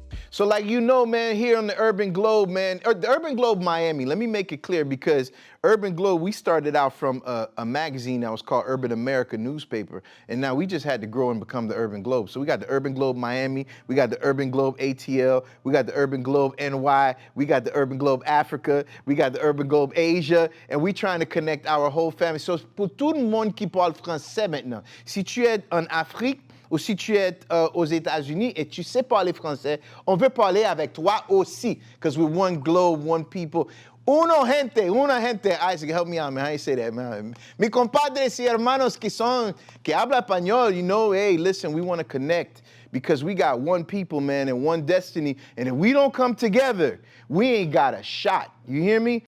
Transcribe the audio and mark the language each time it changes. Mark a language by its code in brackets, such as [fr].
[en] So like you know, man, here on the Urban Globe, man, or the Urban Globe Miami, let me make it clear, because Urban Globe, we started out from a magazine that was called Urban America newspaper, and now we just had to grow and become the Urban Globe. So we got the Urban Globe Miami, we got the Urban Globe ATL, we got the Urban Globe NY, we got the Urban Globe Africa, we got the Urban Globe Asia, and we trying to connect our whole family. [fr] So pour tout le monde qui parle français maintenant, si tu es en Afrique, ou si tu es aux États-Unis et tu sais parler français, on veut parler avec toi aussi, [en] because we're one globe, one people. [es] Una gente, [en] Isaac, help me out, man. How you say that, man? [es] Mi compadres y hermanos que habla español, [en] you know, hey, listen, we want to connect because we got one people, man, and one destiny. And if we don't come together, we ain't got a shot. You hear me?